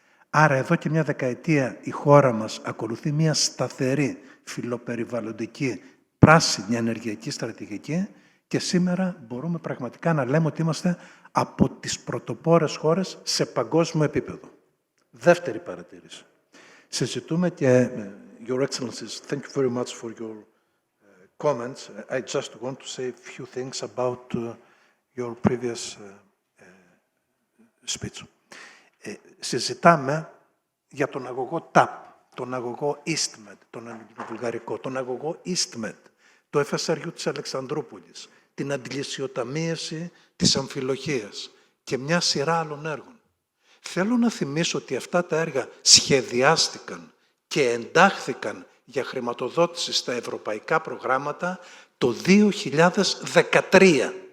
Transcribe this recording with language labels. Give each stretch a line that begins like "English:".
Greek: Άρα εδώ και μια δεκαετία η χώρα μας ακολουθεί μια σταθερή φιλοπεριβαλλοντική πράσινη ενεργειακή στρατηγική και σήμερα μπορούμε πραγματικά να λέμε ότι είμαστε από τις πρωτοπόρες χώρες σε παγκόσμιο επίπεδο. Δεύτερη παρατήρηση. Συζητούμε και,
English: Your Excellencies, thank you very much for your comments. I just want to say a few things about your previous speech.
Greek: Συζητάμε για τον αγωγό TAP, τον αγωγό EastMed, τον ελληνοβουλγαρικό, τον αγωγό EastMed, το FSRU της Αλεξανδρούπολης, την αντιλησιοταμίευση της Αμφιλοχίας και μια σειρά άλλων έργων. Θέλω να θυμίσω ότι αυτά τα έργα σχεδιάστηκαν και εντάχθηκαν για χρηματοδότηση στα ευρωπαϊκά προγράμματα το 2013.